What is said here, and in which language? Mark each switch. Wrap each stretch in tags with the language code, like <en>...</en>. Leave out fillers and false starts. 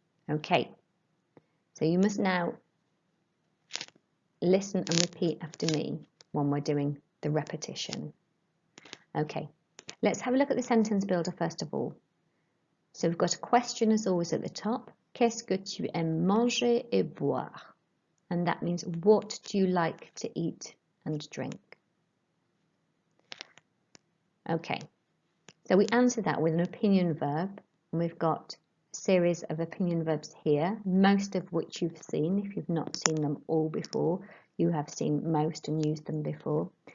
<en>Okay, so you must now listen and repeat after me when we're doing the repetition. Okay, let's have a look at the sentence builder first of all. So we've got a question as always at the top.</en> <fr>Qu'est-ce que tu aimes manger et boire?</fr> <en>And that means, what do you like to eat and drink? Okay, so we answer that with an opinion verb, and we've got a series of opinion verbs here, most of which you've seen. If you've not seen them all before, you have seen most and used them before.</en>